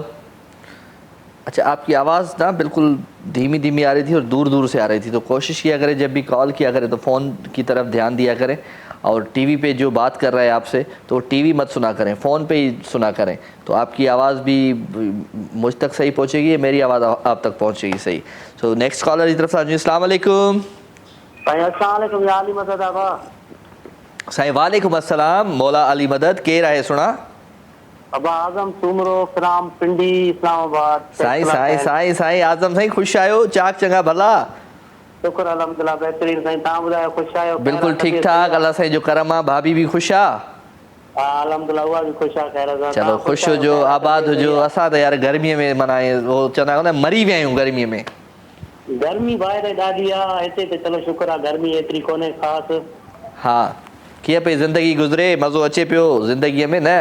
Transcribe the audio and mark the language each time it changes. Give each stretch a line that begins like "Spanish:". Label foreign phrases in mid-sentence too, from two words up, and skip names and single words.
Urdu: اچھا، آپ کی آواز نا بالکل دھیمی دھیمی آ رہی تھی اور دور دور سے آ رہی تھی، تو کوشش کیا کریں جب بھی کال کیا کریں تو فون کی طرف دھیان دیا کریں، اور ٹی وی پہ جو بات کر رہا ہے آپ سے تو ٹی وی مت سنا کریں، فون پہ ہی سنا کریں، تو آپ کی آواز بھی مجھ تک صحیح پہنچے گی، میری آواز آپ تک پہنچے گی صحیح.
English: so next caller
Urdu: کی طرف سے.
Arabic: السلام عليكم.
Sindhi: साईं
Arabic: وعليكم السلام.
Sindhi: मौला अली मदद। केर आहे सुना? अबा आज़म सूमरो क्राम पिंडी इस्लामाबाद। साईं आज़म साईं, ख़ुश आहियो? चाक चङा भला? शुक्र अल्हम्दुलिल्लाह, बहितरीन साईं। तव्हां ॿुधायो, ख़ुश आहियो? बिल्कुल ठीक ठाक, अल्लाह साईं जो करम आहे। भाभी भी खुश आ? अल्हम्दुलिल्लाह, उहा भी खुश आहे, ख़ैर सां। चलो खुश हुजो, आबाद हुजो। असां त यार गर्मीअ में माना वो चवंदा आहियूं न, मरी विया आहियूं गर्मीअ में। गर्मी ॿाहिरि ॾाढी आहे, हिते त चलो शुक्र आहे गर्मी एतिरी कोन्हे ख़ासि। हा, कीअं पई ज़िंदगी गुज़रे? मज़ो अचे पियो ज़िंदगीअ में न?